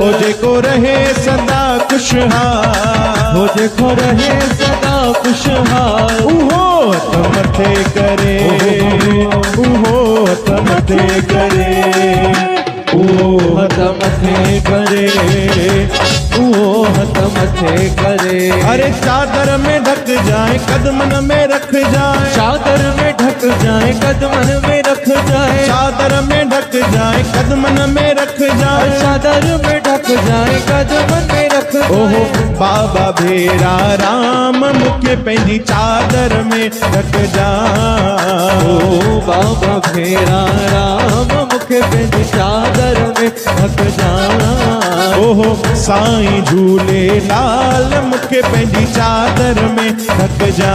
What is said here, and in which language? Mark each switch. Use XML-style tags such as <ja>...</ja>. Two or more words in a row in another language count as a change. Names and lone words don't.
<sd>ओ जेको रहे सदा खुशहाल, ओ जेको रहे सदा खुशहाल, उहो हथ मथे करे, उहो हथ मथे करे, उहो हथ मथे करे, उहो हथ मथे करे।</sd> <hi>अरे चादर में ढक जाए कदमन में रख जाए, चादर में ढक जाए कदमन में रख जाए, चादर में ढक जाए कदमन में रख जाए, चादर में ढक जाए कदमन में रख</hi> <sd>ओहो बाबा भेरा राम मुखे पंहिंजी चादर में ढक जा, ओ बाबा भेरा राम मुखे पंहिंजी चादर में ढक जा। ओहो साईं झूलेलाल मुखे पंहिंजी चादर में ढक जा,</sd>